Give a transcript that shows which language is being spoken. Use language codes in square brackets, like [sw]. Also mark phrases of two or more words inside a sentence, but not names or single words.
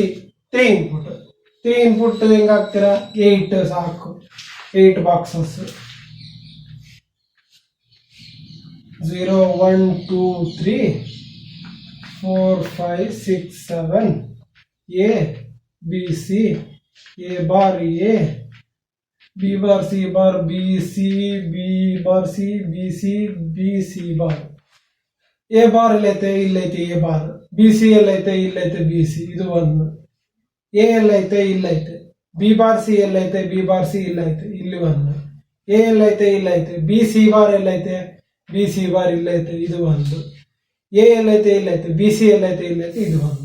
[kn] 3 input. 3 input ಹೆಂಗ ಹಾಕ್ತೀರಾ? 8 ಸಾಕು. 8 boxes. [en] 0 1 2 3 4 5 6 7 a B C, A bar A, B bar C bar B C, B bar C B C, B C bar. [kn] A bar ಎಲ್ಲೈತೆ? ಇಲ್ಲೈತೆ A bar. B C ಎಲ್ಲೈತೆ? ಇಲ್ಲೈತೆ B C. ಇದು ಒಂದು. A ಎಲ್ಲೈತೆ? ಇಲ್ಲೈತೆ. B bar C ಎಲ್ಲೈತೆ? B bar C ಇಲ್ಲೈತೆ. ಇಲ್ಲಿ ಒಂದು. A ಎಲ್ಲೈತೆ? ಇಲ್ಲೈತೆ. B C bar ಎಲ್ಲೈತೆ? B C bar ಇಲ್ಲೈತೆ. ಇದು ಒಂದು. A ಎಲ್ಲೈತೆ? ಇಲ್ಲೈತೆ. B C ಎಲ್ಲೈತೆ? ಇಲ್ಲೈತೆ. ಇದು ಒಂದು.